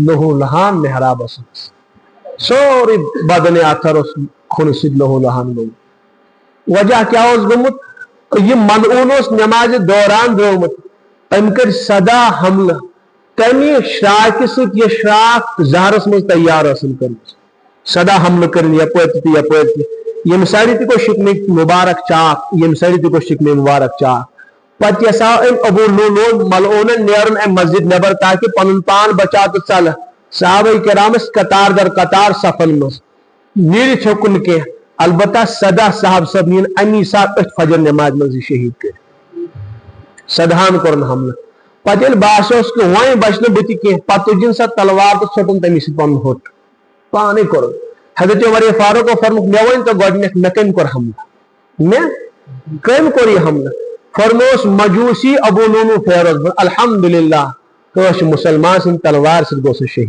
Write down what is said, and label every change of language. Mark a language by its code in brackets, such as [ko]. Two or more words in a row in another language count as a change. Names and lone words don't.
[ks] لوہو لہان محرابس منٛز سورُے بدنِ اتھر اوس خوٗنہٕ سۭتۍ لوہو لہان گوٚمُت وجہ کیٛاہ اوس گوٚمُت یہِ ملعوٗن اوس نمازِ دوران درٛومُت أمۍ کٔرۍ سدا حملہٕ تمہِ شراکہِ سۭتۍ یہِ شراک زہرس منٛز تیار ٲسن کٔرمٕژ سدا حملہٕ کٔرِنۍ یپٲرۍ تہِ تہٕ یپٲرۍ تہِ ییٚمہِ سایڈٕ تہِ گوٚو شِکنٕکۍ مُبارک چاک ییٚمہِ سایڈٕ تہِ گوٚو شِکنٕکۍ مُبارک چاک پتہٕ یژھاو أمۍ ابو لؤلؤ ملعوٗنن نیرُن امہِ مسجد نٮ۪بر تاکہِ پنُن پان بچاو تہٕ ژلہِ صحابہ کرام ٲسۍ قطار در قطار صفن منٛز نیٖرِتھ ہیوٚکُن نہٕ کینٛہہ البتہ سدا صاحب صٲب نِیِن امی ساتہٕ أتھۍ فجر نمازِ منٛز یہِ شہیٖد کٔرِتھ سدہان کوٚرُن حملہٕ پتہٕ ییٚلہِ باسیوس کہ وۄنۍ بچہِ نہٕ بٕتھِ کینٛہہ پتہٕ تُجِن سۄ تلوار تہٕ ژھوٚٹُن تٔمِس سۭتۍ پنُن ہوٚٹ پانے کوٚرُن حضرت عمر فاروق فرموُکھ مےٚ ؤنۍ تو گۄڈٕنیتھ مےٚ کٔمۍ کوٚر حملہٕ مےٚ کٔمۍ کوٚر یہِ حملہٕ فرمووُس مجوسی ابو لؤلؤ فیروز الحمدللہ کٲنٛسہِ مُسلمان سٕنٛدِ تلوارِ سۭتۍ گوٚو سُہ